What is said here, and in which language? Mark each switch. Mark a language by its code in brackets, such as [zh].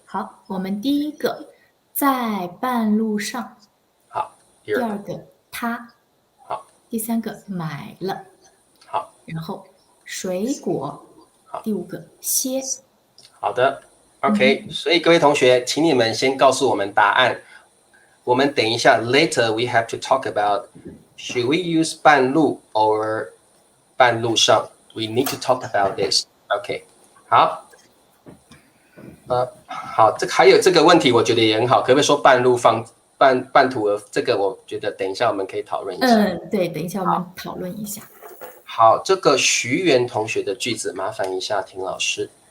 [zh] 好，我们第一个在半路上，好，第二个他，好，第三个买了，好，然后水果，好，第五个歇。好的 ，OK，所以各位同学，请你们先告诉我们答案。我们等一下 [en] ，later we have to talk about should we use 半路 or 半路上。 We need to talk about this. [zh] OK， 好，好，还有这个问题，我觉得也很好，可不可以说半路放半途而这个，我觉得等一下我们可以讨论一下。对，等一下我们讨论一下。好，这个徐元同学的句子，麻烦一下婷老师。